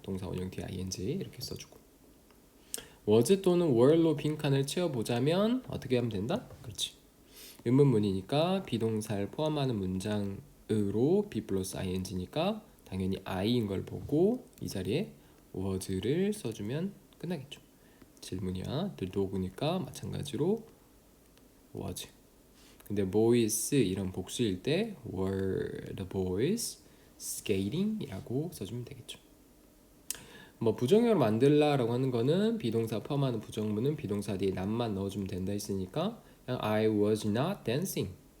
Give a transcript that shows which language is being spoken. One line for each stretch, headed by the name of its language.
Korean: 동사 원형 뒤에 ing 이렇게 써주고 was 또는 were로 빈칸을 채워보자면 어떻게 하면 된다? 그렇지 의문문이니까 비동사를 포함하는 문장으로 be 플러스 ing니까 당연히 I인 걸 보고 이 자리에 was를 써주면 끝나겠죠. 질문이야. The dog니까 마찬가지로 was. 근데 boys 이런 복수일 때
English: were the boys skating
Korean: 이라고 써주면 되겠죠. 뭐 부정형으로 만들라라고 하는 거는 비동사 포함하는 부정문은 비동사 뒤에 not만 넣어주면 된다 했으니까 그냥
English: I was not dancing.